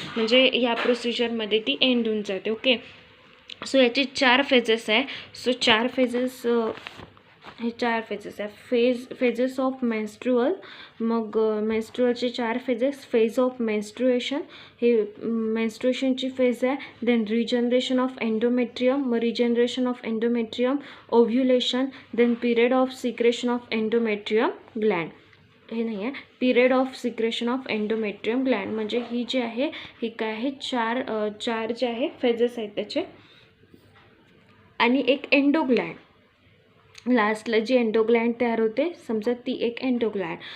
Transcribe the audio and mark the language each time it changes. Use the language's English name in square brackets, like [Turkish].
[Marathi] म्हणजे या प्रोसिजरमध्ये ती एंड होऊन जाते. ओके. सो याचे 4 फेजेस आहे. सो 4 फेजेस हे 4 फेजेस आहे. [English] phases of menstrual, [Marathi] मग मेन्स्ट्रुअलचे 4 फेजेस. [English] phase of menstruation, [Marathi] हे मेन्स्ट्रुएशनची फेज आहे. [English] Then regeneration of endometrium, मग regeneration of endometrium, ovulation, then period of secretion of endometrium gland. [Marathi] हे नाही आहे, [English] Period of secretion of endometrium gland. [Marathi] म्हणजे ही जी आहे ही काय आहे, चार जे आहे फेजेस आहेत त्याचे. आणि एक एंडोग्लँड, लास्टला जी एंडोग्लँड तयार होते, समजा ती एक एंडोग्लँड.